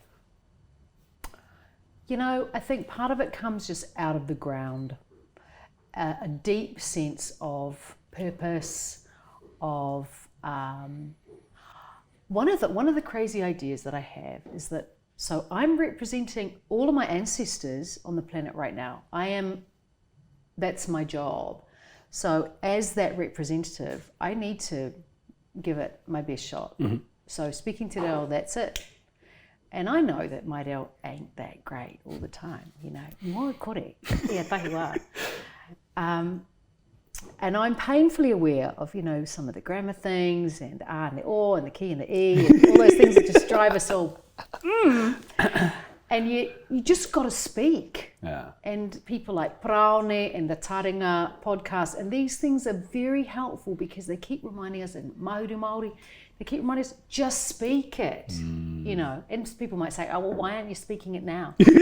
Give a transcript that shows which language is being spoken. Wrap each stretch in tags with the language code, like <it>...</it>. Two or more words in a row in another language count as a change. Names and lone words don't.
<en>I think part of it comes just out of the ground, a deep sense of purpose, of one of the crazy ideas that I have is that, so I'm representing all of my ancestors on the planet right now. That's my job. So as that representative, I need to give it my best shot. Mm-hmm. So speaking to Reo, that's it. And I know that my reo ain't that great all the time,</en> <mi>Ngāti Kurī, ia tahi wā.</mi> <en>And I'm painfully aware of, some of the grammar things and the and the o and the ki and the e and all those things that just drive us all. And you just got to speak. Yeah. And people like Praone and the Taringa podcast, and these things are very helpful because they keep reminding us, and Māori, they keep reminding us, just speak it, And people might say, well, why aren't you speaking it now?</en>